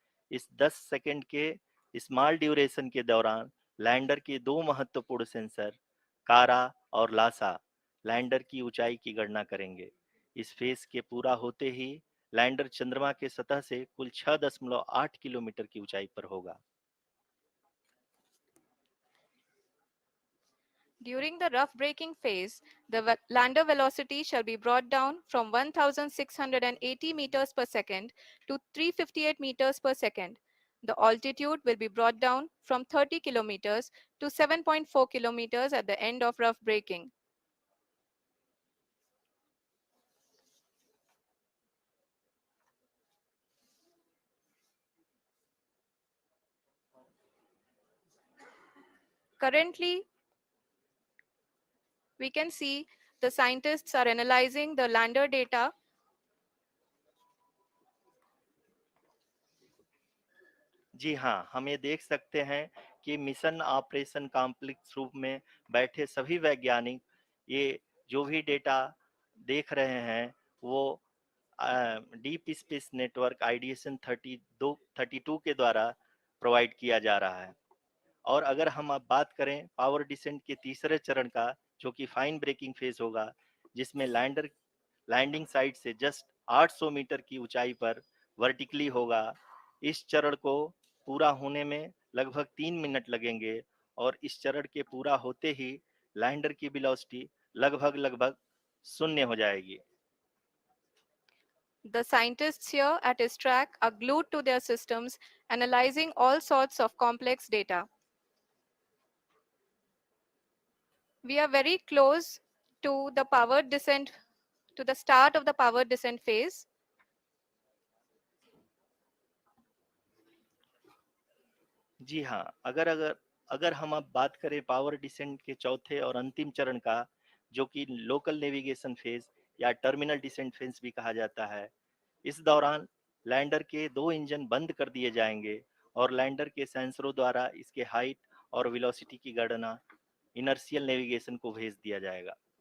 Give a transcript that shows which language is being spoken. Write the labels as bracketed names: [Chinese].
[Hindi] इस 10 सेकंड के small duration के दौरान लैंडर के दो महत्वपूर्ण सेंसर कारा और लासा लैंडर की ऊंचाई की गणना करेंगे। इस फेज के पूरा होते ही लैंडर चंद्रमा के सतह से कुल 6.8 किलोमीटर की ऊंचाई पर होगा। [English] During the rough braking phase, the lander velocity shall be brought down from 1680 meters per second to 358 meters per second. The altitude will be brought down from 30 kilometers to 7.4 kilometers at the end of rough braking. Currently, we can see the scientists are analyzing the lander data. [Hindi] जी हाँ, हम ये देख सकते हैं कि mission operation complex रूप में बैठे सभी वैज्ञानिक ये जो भी डेटा देख रहे हैं वो डीप स्पेस नेटवर्क आईडीएसएन 32 के द्वारा प्रोवाइड किया जा रहा है। और अगर हम अब बात करें पावर डिसेंट के तीसरे चरण का, जो कि फाइन ब्रेकिंग फेज होगा, जिसमें लैंडर लैंडिंग साइट से जस्ट 800 मीटर की ऊंचाई पर वर्टिकली होगा। इस चरण को पूरा होने में लगभग 3 मिनट लगेंगे और इस चरण के पूरा होते ही लैंडर की वेलोसिटी लगभग शून्य हो जाएगी। [English] The scientists here at ISTRAC are glued to their systems, analyzing all sorts of complex data. We are very close to the powered descent, to the start of the powered descent phase. [Hindi] जी हाँ, अगर अगर अगर हम अब बात करें power descent के चौथे और अंतिम चरण का, जो कि लोकल नेविगेशन फेज या टर्मिनल डिसेंट फेज भी कहा जाता है, इस दौरान लैंडर के दो इंजन बंद कर दिए जाएंगे और लैंडर के सेंसरों द्वारा इसके हाइट और वेलोसिटी की गणना इनर्शियल नेविगेशन को भेज दिया जाएगा।